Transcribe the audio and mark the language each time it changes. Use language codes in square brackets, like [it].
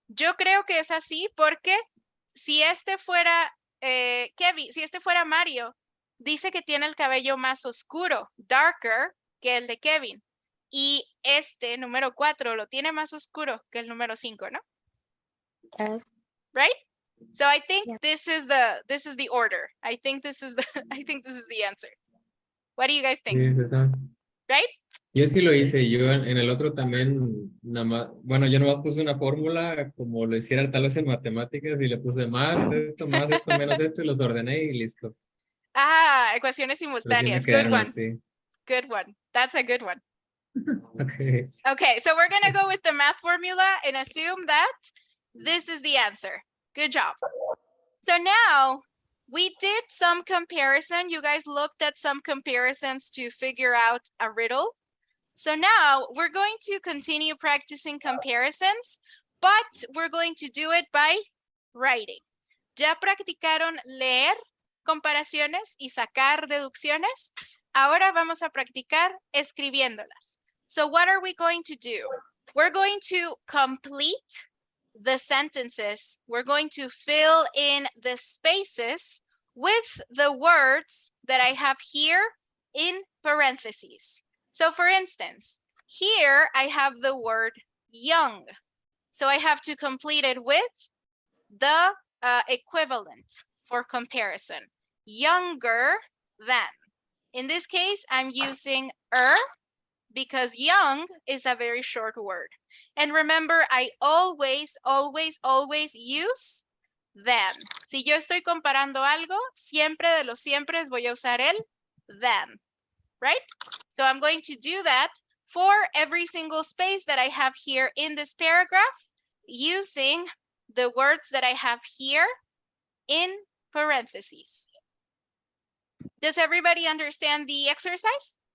[es] Yo creo que es así porque si este fuera Kevin, si este fuera Mario, dice que tiene el cabello más oscuro, [en] darker, [es] que el de Kevin. Y este número 4 lo tiene más oscuro que el número 5, ¿no? [en] Yes. Right? So I think Yeah. this is the order. I think this is the answer. What do you guys think? [es] Sí, esa. [en] Right? [es] Yo sí lo hice, yo en el otro también, nada más, bueno, yo nomás puse una fórmula como lo hiciera tal vez en matemáticas y le puse más esto, menos esto y los ordené y listo. Ah, ecuaciones Pero sí me simultáneas. [en] Good [es] quedaron [en] one. [es] así. [en] Good one. That's a good one. Okay. Okay, so we're gonna go with the math formula and assume that this is the answer. Good job. So now we did some comparison. You guys looked at some comparisons to figure out a riddle. So now we're going to continue practicing comparisons, but we're going to do it by writing. [es] ¿Ya practicaron leer comparaciones y sacar deducciones? Ahora vamos a practicar escribiéndolas. [en] So what are we going to do? We're going to complete the sentences. We're going to fill in the spaces with the words that I have here in parentheses. So for instance, here I have the word young. So I have to complete it with the equivalent for comparison. Younger than. In this case, I'm using because young is a very short word. And remember, I always use than. [es] Si yo estoy comparando algo, siempre de los siempre voy a usar el than, [en] right? So I'm going to do that for every single space that I have here in this paragraph using the words that I have here in parentheses. Does everybody understand the exercise?